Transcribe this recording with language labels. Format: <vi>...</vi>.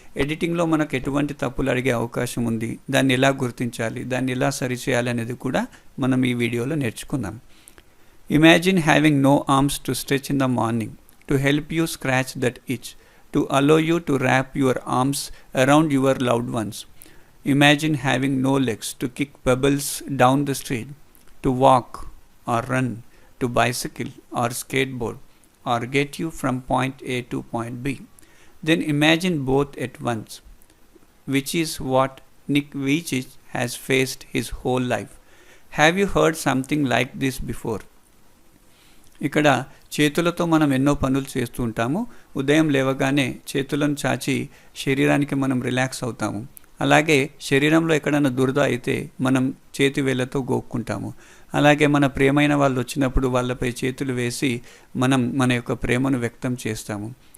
<te>ఎడిటింగ్లో మనకు ఎటువంటి తప్పులు అడిగే అవకాశం ఉంది, దాన్ని ఎలా గుర్తించాలి, దాన్ని ఎలా సరిచేయాలి అనేది కూడా మనం ఈ వీడియోలో నేర్చుకుందాం.</te> <en>Imagine having no arms to stretch in the morning to help you scratch that itch, to allow you to wrap your arms around your loved ones. Imagine having no legs to kick pebbles down the street, to walk or run, to bicycle or skateboard, or get you from point A to point B. Then imagine both at once, which is what Nick Vujicic has faced his whole life. Have you heard something like this before?</en> <te>ఇక్కడ చేతులతో మనం ఎన్నో పనులు చేస్తూ ఉంటాము. ఉదయం లేవగానే చేతులను చాచి శరీరానికి మనం రిలాక్స్ అవుతాము. అలాగే శరీరంలో ఎక్కడైనా దురద అయితే మనం చేతి వేళ్ళతో గోక్కుంటాము. అలాగే మన ప్రియమైన వాళ్ళు వచ్చినప్పుడు వాళ్ళపై చేతులు వేసి మనం మన యొక్క ప్రేమను వ్యక్తం చేస్తాము.</te>